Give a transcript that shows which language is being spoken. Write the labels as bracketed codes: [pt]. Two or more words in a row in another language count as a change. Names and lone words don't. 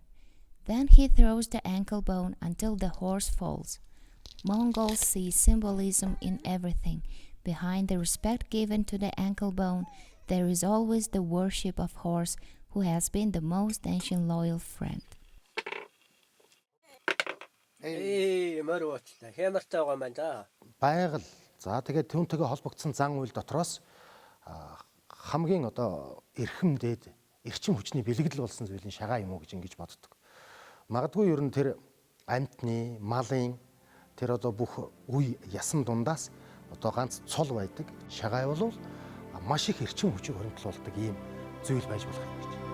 [en] Then he throws the ankle bone until the horse falls. Mongols see symbolism in everything. Behind the respect given to the ankle bone, there is always the worship of horse, who has been the most ancient loyal friend. [mn] Байгаль. За тэгээд түүнтэйгээ холбогдсон зан үйл дотроос хамгийн одоо эрхэм дээд эрчим хүчний бэлэгдэл болсон зүйлийн шагаа юм уу гэж ингэж боддог. Магадгүй ер нь тэр амьтны, малын тэр одоо бүх үе ясан дундаас одоо ганц цол байдаг шагаа бол маш их эрчим хүчийг хоригдлуулдаг ийм зүйл байж болох юм гэж.